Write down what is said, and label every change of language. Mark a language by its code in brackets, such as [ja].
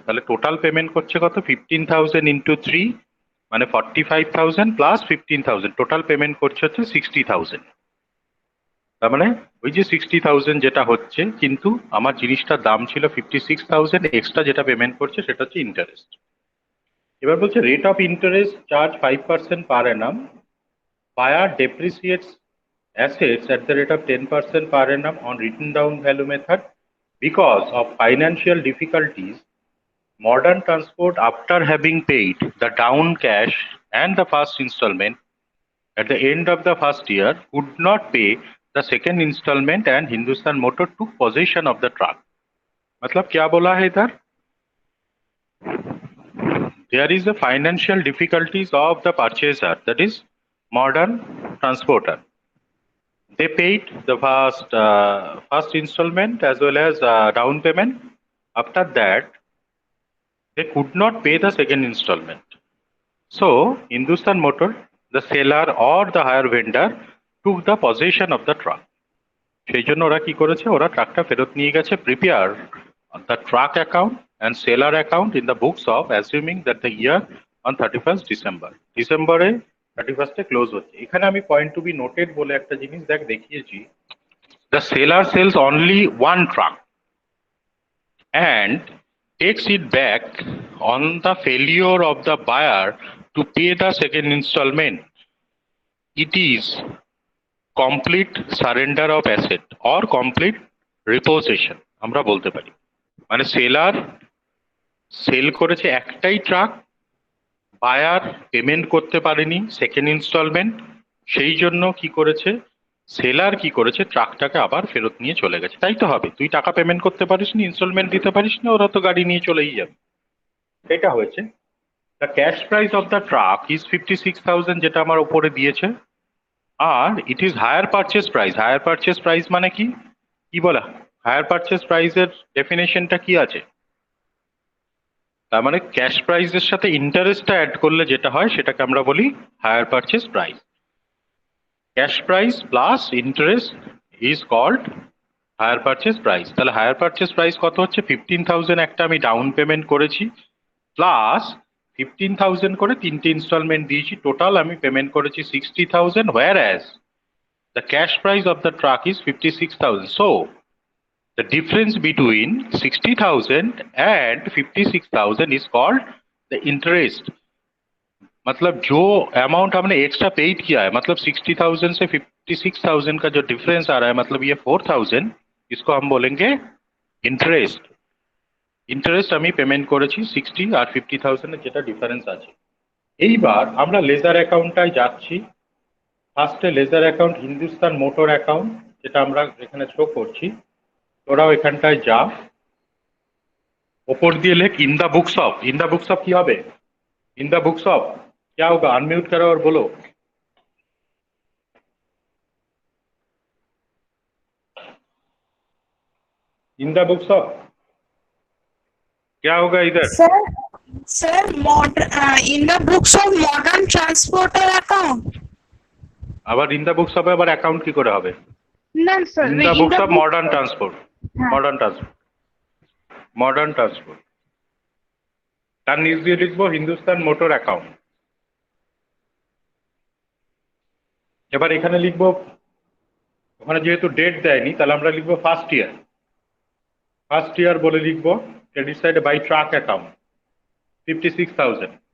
[bn] তাহলে total payment করছে কত? 15,000 ইন্টু 3 মানে 45,000 প্লাস 15,000, টোটাল পেমেন্ট করছে হচ্ছে 60,000। তার মানে ওই যে 60,000 যেটা হচ্ছে, কিন্তু আমার জিনিসটার দাম ছিল 56,000, এক্সট্রা যেটা পেমেন্ট করছে সেটা হচ্ছে ইন্টারেস্ট। এবার বলছে rate of interest charge 5% per annum. [en] Buyer depreciates assets at the rate of 10% per annum on written down value method because of financial difficulties. Modern Transport, after having paid the down cash and the first installment at the end of the first year, could not pay the second installment and Hindustan Motor took possession of the truck. [hi] मतलब क्या बोला है इधर? [en] There is a financial difficulties of the purchaser, that is Modern Transporter. They paid the first installment as well as down payment. After that, they could not pay the second installment. So, Hindustan Motor, the seller or the hire vendor, took the possession of the truck. [bn] সেই জন্য ওরা কি করেছে, ওরা ট্রাকটা ফেরত নিয়ে গেছে। [en] Prepare the truck account and seller account in the books of assuming that the year on 31st December. [bn] ডিসেম্বরে 31st ক্লোজ হচ্ছে। এখানে আমি পয়েন্ট টু বি নোটেড বলে একটা জিনিস দেখিয়েছি। [en] The seller sells only one truck and takes it back on the failure of the buyer to pay the second installment. It is complete surrender of asset or complete repossession [bn] আমরা বলতে পারি। মানে seller sell করেছে একটাই truck, buyer payment করতে পারেনি second instalment, সেই জন্য কি করেছে, সেলার কি করেছে, ট্রাকটাকে আবার ফেরত নিয়ে চলে গেছে। তাই তো হবে, তুই টাকা পেমেন্ট করতে পারিস নি, ইনস্টলমেন্ট দিতে পারিস না, ওরা তো গাড়ি নিয়ে চলেই যাবে। এটা হয়েছে। [en] the cash price of the truck is 56,000, [bn] যেটা আমার উপরে দিয়েছে। [en] আর it is hire purchase price. [bn] Higher purchase price মানে কি, কি বলা, হায়ার পারচেস প্রাইসের ডেফিনেশনটা কি আছে? তার মানে ক্যাশ প্রাইসের সাথে ইন্টারেস্টটা অ্যাড করলে যেটা হয় সেটাকে আমরা বলি higher purchase price. [en] Cash price plus interest is called hire purchase price. [bn] তাহলে হায়ার পারচেস প্রাইস কত হচ্ছে? 15,000 একটা আমি ডাউন পেমেন্ট করেছি, প্লাস 15,000 করে 3টে ইনস্টলমেন্ট দিয়েছি, টোটাল আমি পেমেন্ট করেছি 60,000, [en] whereas the cash price of the truck is 56,000. So the difference between 60,000 and 56,000 is called the interest. [hi] मतलब जो अमाउंट हमने एक्स्ट्रा पेड किया है, मतलब 60,000 से 56,000 का जो डिफरेंस आ रहा है, मतलब ये 4,000, इसको हम बोलेंगे इंटरेस्ट। [bn] ইন্টারেস্ট আমি পেমেন্ট করেছি 60 আর 50,000 যেটা ডিফারেন্স আছে। এইবার আমরা লেজার অ্যাকাউন্টটায় যাচ্ছি। ফার্স্টে laser account Hindustan motor account, যেটা আমরা এখানে শো করছি। তোরাও এখানটায় যা, ওপর দিয়ে লেখ [en] In the books of. [hi] In the books of [bn] কি হবে? [hi] इन द बुक्स ऑफ क्या होगा? अनम्यूट करो और बोलो। इन द बुक्स ऑफ क्या होगा इधर? [en] Sir, sir, in the books of modern transporter account. [bn] আবার [en] in the books of [bn] আবার অ্যাকাউন্ট কি করে হবে? [en] No, sir. In the books of modern transport. Modern transport, modern transport. [bn] তার নিচ দিয়ে লিখবো হিন্দুস্তান মোটর অ্যাকাউন্ট। এবার এখানে লিখবো, ওখানে যেহেতু ডেট দেয়নি তাহলে আমরা লিখবো ফার্স্ট ইয়ার। ফার্স্ট ইয়ার বলে লিখবো। ক্রেডিট সাইডে বাই ট্রাক অ্যাকাউন্ট 56,000।